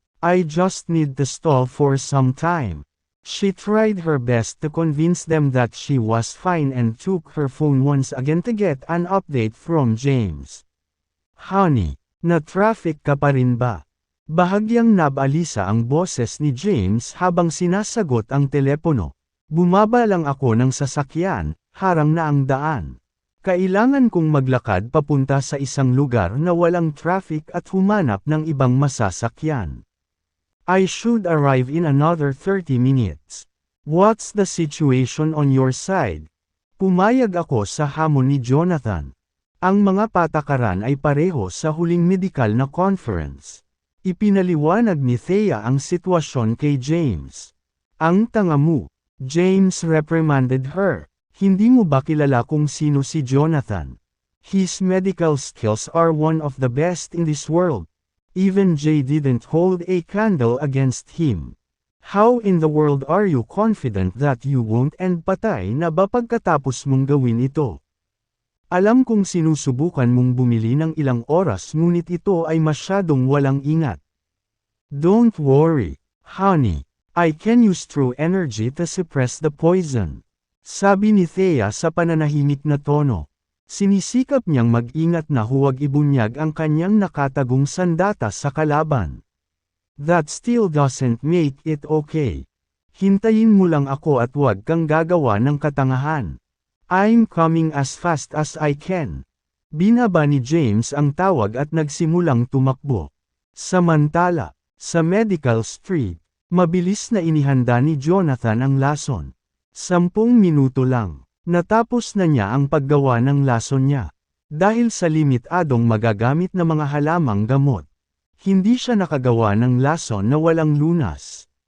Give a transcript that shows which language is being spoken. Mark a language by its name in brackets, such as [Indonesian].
[English] I just need to stall for some time. She tried her best to convince them that she was fine and took her phone once again to get an update from James. [Filipino] Honey, na-traffic ka pa rin ba? Bahagyang nabalisa ang boses ni James habang sinasagot ang telepono. Bumaba lang ako ng sasakyan, harang na ang daan. Kailangan kong maglakad papunta sa isang lugar na walang traffic at humanap ng ibang masasakyan. [English] I should arrive in another 30 minutes. What's the situation on your side? [Filipino] Pumayag ako sa hamon ni Jonathan. Ang mga patakaran ay pareho sa huling medical na conference. Ipinaliwanag ni Thea ang sitwasyon kay James. Ang tanga mo, James [English] reprimanded her. [Filipino] Hindi mo ba kilala kung sino si Jonathan? [English] His medical skills are one of the best in this world. Even Jay didn't hold a candle against him. How in the world are you confident that you won't end [Filipino] patay na ba pagkatapos mong gawin ito? Alam kong sinusubukan mong bumili ng ilang oras ngunit ito ay masyadong walang ingat. [English] Don't worry, honey. I can use true energy to suppress the poison. [Filipino] Sabi ni Thea sa pananahimik na tono. Sinisikap niyang mag-ingat na huwag ibunyag ang kanyang nakatagong sandata sa kalaban. [English] That still doesn't make it okay. [Filipino] Hintayin mo lang ako at huwag kang gagawa ng katangahan. [English] I'm coming as fast as I can. [Filipino] Binaba ni James ang tawag at nagsimulang tumakbo. Samantala, sa Medical Street, mabilis na inihanda ni Jonathan ang lason. 10 minuto lang, natapos na niya ang paggawa ng lason niya. Dahil sa limitadong magagamit na mga halamang gamot, hindi siya nakagawa ng lason na walang lunas.